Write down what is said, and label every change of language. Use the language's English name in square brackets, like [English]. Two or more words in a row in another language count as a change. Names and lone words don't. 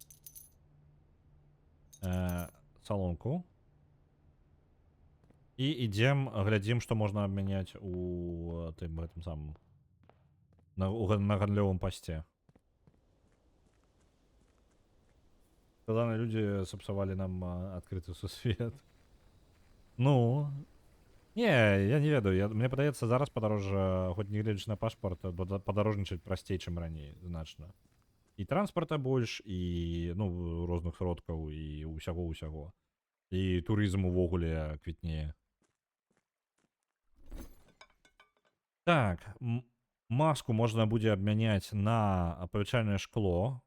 [Russian] Солонку. И идем, глядим, что можно обменять у этом самом на гандлевом посте. Когда люди сапсовали нам открытый сусвет. [Belarusian] Ну, не, я не ведаю. Мне падаецца зараз падарожжа, хоць не гледзячы на пашпарт, падарожнічаць прасцей, чым раней значна. І транспарта больш, і ну розных сродкаў і ўсяго. І турызм увогуле квітнее. Так, маску можна будзе абмяняць на апавячальнае шкло.